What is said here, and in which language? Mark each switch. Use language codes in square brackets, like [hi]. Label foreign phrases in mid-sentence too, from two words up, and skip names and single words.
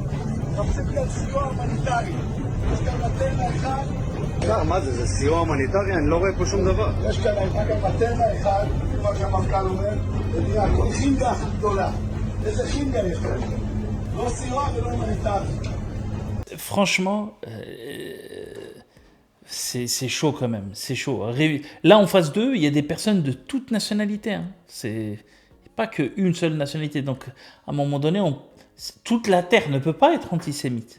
[he] מחפשים כאן סיוע הומניטרי. יש כאן מטרנה אחד. מה זה סיוע הומניטרי? אני לא רואה פה שום דבר. יש כאן מטרנה אחד, כמו שהמפכ"ל אומר, ותראה, חינגה הכי גדולה. איזה חינגה יש כאן? לא סיוע ולא הומניטרי. [fr] Franchement, c'est chaud quand même, c'est chaud. Là, en face d'eux, il y a des personnes de toute nationalité. Hein. C'est pas qu'une seule nationalité. Donc, à un moment donné, toute la terre ne peut pas être antisémite.